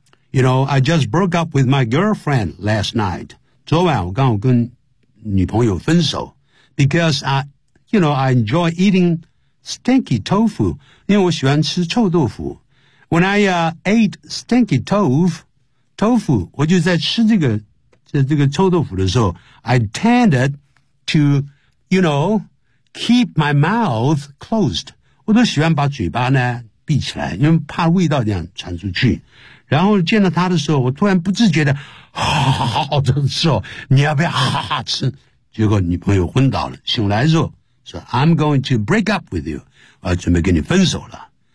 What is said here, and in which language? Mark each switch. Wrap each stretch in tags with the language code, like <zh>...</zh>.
<en>You know, I just broke up with my girlfriend last night.</en> <zh>昨晚我刚好跟女朋友分手。</zh> <en>Because I enjoy eating stinky tofu,</en> <zh>因为我喜欢吃臭豆腐。</zh> <en>When I ate stinky tofu,</en> <zh>我就在吃这个臭豆腐的时候</zh> <en>I tended to, you know, keep my mouth closed.</en> <zh>我都喜欢把嘴巴呢闭起来因为怕味道这样传出去。然后见到他的时候我突然不自觉的哈哈哈哈你要不要哈哈吃结果女朋友昏倒了醒来的时候说</zh> <en>I'm going to break up with you,</en> <zh>我准备跟你分手了。</zh>